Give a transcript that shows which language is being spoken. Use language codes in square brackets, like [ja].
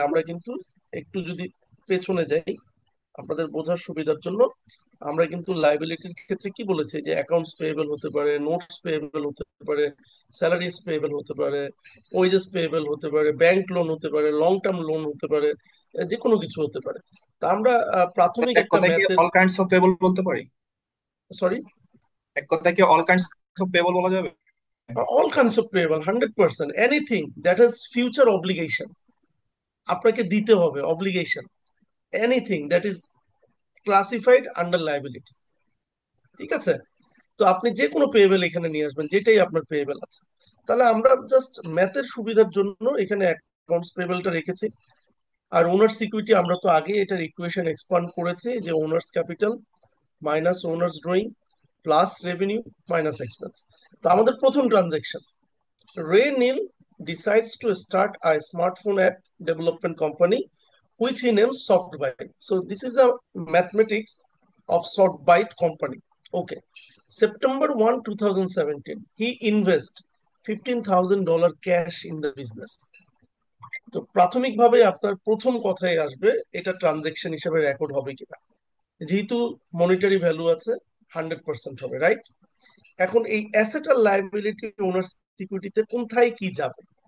[bn] আমরা কিন্তু একটু যদি পেছনে যাই আপনাদের বোঝার সুবিধার জন্য, আমরা কিন্তু লাইবিলিটির ক্ষেত্রে কি বলেছি যে অ্যাকাউন্টস পেয়েবল হতে পারে, নোটস পেয়েবল হতে পারে, স্যালারিজ পেয়েবল হতে পারে, ওয়েজেস পেয়েবল হতে পারে, ব্যাংক লোন হতে পারে, লং টার্ম লোন হতে পারে, যে কোনো কিছু হতে পারে। তা আমরা প্রাথমিক এক একটা কথায় কি ম্যাথের, [en] All kinds of pebble বলতে পারি? Sorry, [bn] এক কথায় কি [en] all kinds of pebble [bn] বলা যাবে? [en] all kinds of payable, 100%, anything that has future obligation, [bn] আপনাকে দিতে হবে [en] obligation, anything that is classified under liability। [bn] ঠিক আছে? তো আপনি যে কোনো পেয়েবল এখানে নিয়ে আসবেন, যেটাই আপনার পেয়েবল আছে। তাহলে আমরা জাস্ট ম্যাথের সুবিধার জন্য এখানে অ্যাকাউন্টস পেয়েবলটা রেখেছি। আর ওনার্স ইকুইটি আমরা তো আগে এটার ইকুয়েশন এক্সপান্ড করেছি, যে owners capital minus owners drawing plus revenue minus expense. তো আমাদের প্রথম transaction, [en] Ray Neal decides to start a smartphone app development company, which he names SoftBite. So this is a mathematics of SoftBite company. Okay. September 1, 2017, he invests $15,000 cash in the business. [bn] তো প্রাথমিকভাবে আপনার প্রথম কথাই আসবে এটা transaction হিসেবে record হবে কিনা। যেহেতু মনিটারি ভ্যালু আছে, 100% হবে, রাইট? এখন এই অ্যাসেট আর লাইবিলিটি ওনার সিকিউরিটিতে কোথায় কি যাবে?